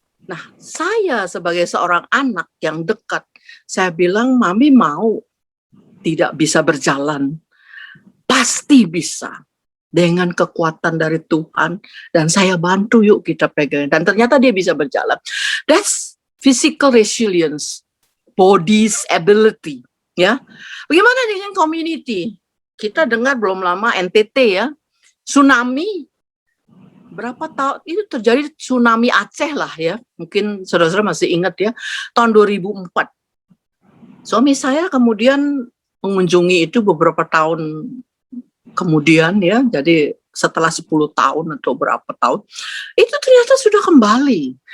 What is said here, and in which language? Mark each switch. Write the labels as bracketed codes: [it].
[id] Nah, saya sebagai seorang anak yang dekat, saya bilang, Mami mau tidak bisa berjalan, pasti bisa. Dengan kekuatan dari Tuhan, dan saya bantu yuk kita pegang, dan ternyata dia bisa berjalan. [en] That's physical resilience, body's ability, ya. [id] Bagaimana dengan community? Kita dengar belum lama NTT ya, tsunami, berapa tahun itu terjadi, tsunami Aceh lah ya, mungkin saudara-saudara masih ingat ya, tahun 2004. Suami saya kemudian mengunjungi itu beberapa tahun kemudian ya, jadi setelah 10 tahun atau berapa tahun, itu ternyata sudah kembali.